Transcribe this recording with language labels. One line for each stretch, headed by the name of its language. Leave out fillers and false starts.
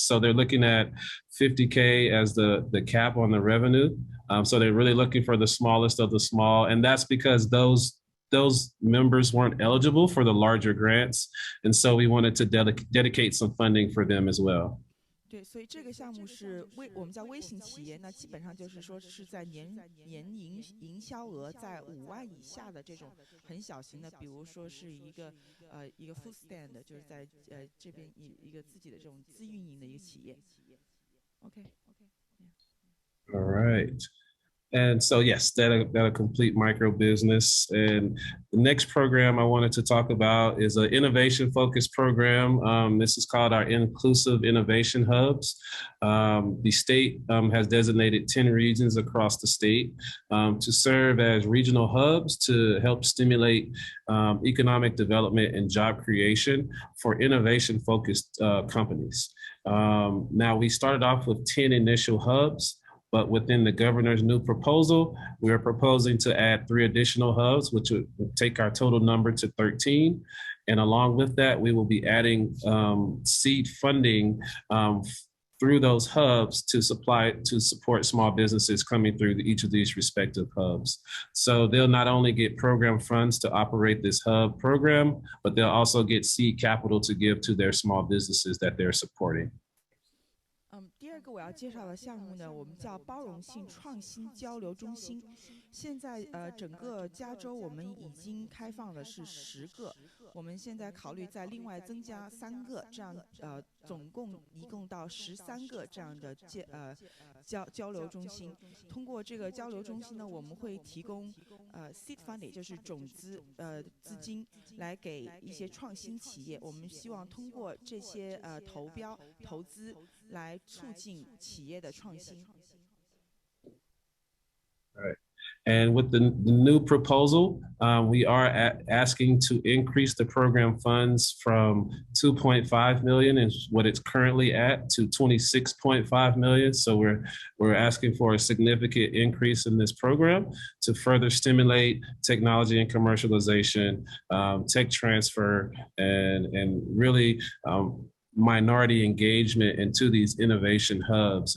English: So they're looking at 50K as the cap on the revenue. So they're really looking for the smallest of the small, and that's because those members weren't eligible for the larger grants, and so we wanted to dedicate some funding for them as well.
Chinese: 对，所以这个项目是我们叫微型企业，那基本上就是说是在年营销额在5万以下的这种很小型的，比如说是一个food stand，就是在这边一个自己的这种自运营的一个企业。
English: OK。 All right. And so, yes, that'll complete micro business. And the next program I wanted to talk about is an innovation focused program. This is called our Inclusive Innovation Hubs. The state has designated 10 regions across the state to serve as regional hubs to help stimulate economic development and job creation for innovation focused companies. Now, we started off with 10 initial hubs. But within the governor's new proposal, we are proposing to add 3 additional hubs, which would take our total number to 13. And along with that, we will be adding seed funding through those hubs to support small businesses coming through each of these respective hubs. So they'll not only get program funds to operate this hub program, but they'll also get seed capital to give to their small businesses that they're supporting.
Chinese: 第二个我要介绍的项目呢，我们叫包容性创新交流中心。现在整个加州我们已经开放的是10个，我们现在考虑再另外增加3个，这样总共一共到13个这样的交流中心。通过这个交流中心呢，我们会提供seed funding， 就是种子资金，来给一些创新企业。我们希望通过这些投资来促进企业的创新。
English: Right. And with the new proposal, we are asking to increase the program funds from 2.5 million is what it's currently at to 26.5 million. So we're asking for a significant increase in this program to further stimulate technology and commercialization, tech transfer, and really minority engagement into these innovation hubs.